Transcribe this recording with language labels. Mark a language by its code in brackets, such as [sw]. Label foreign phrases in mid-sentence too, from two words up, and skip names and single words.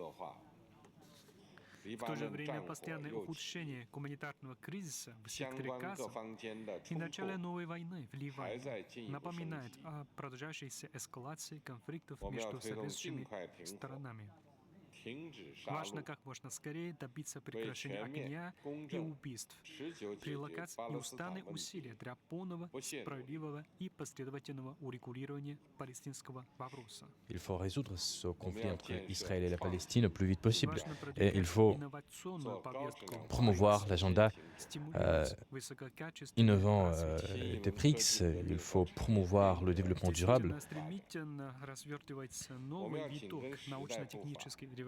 [ru] В то же время постоянное ухудшение гуманитарного кризиса в секторе Газа и начало новой войны в Ливане напоминает о продолжающейся эскалации конфликтов между соответствующими сторонами. Важно как можно скорее добиться прекращения огня и убийств, прилагать неустанные усилия для полного, справедливого и последовательного урегулирования палестинского вопроса. [fr] Il faut résoudre ce conflit entre Israël et la Palestine le plus vite possible. Et il faut promouvoir l'agenda innovant des BRICS. Il faut promouvoir le développement durable.